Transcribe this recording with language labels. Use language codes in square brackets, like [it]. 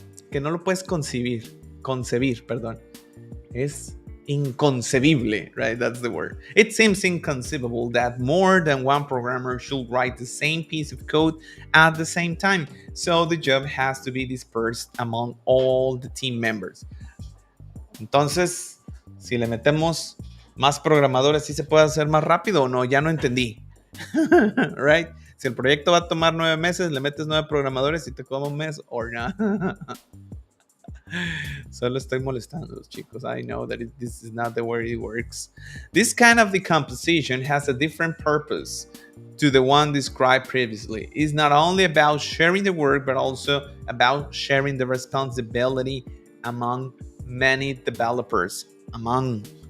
[es] Que no lo puedes concebir, perdón. Es inconcebible, [en] right? That's the word. It seems inconceivable that more than one programmer should write the same piece of code at the same time. So the job has to be dispersed among all the team members. [es] Entonces, si le metemos más programadores, ¿sí se puede hacer más rápido o no? Ya no entendí. Right? Si el proyecto va a tomar 9 meses, le metes 9 programadores y te toma un mes o no. Solo estoy molestando, chicos. [en] I know that this is not the way it works. This kind of decomposition has a different purpose to the one described previously. It's not only about sharing the work, but also about sharing the responsibility among many developers. Among.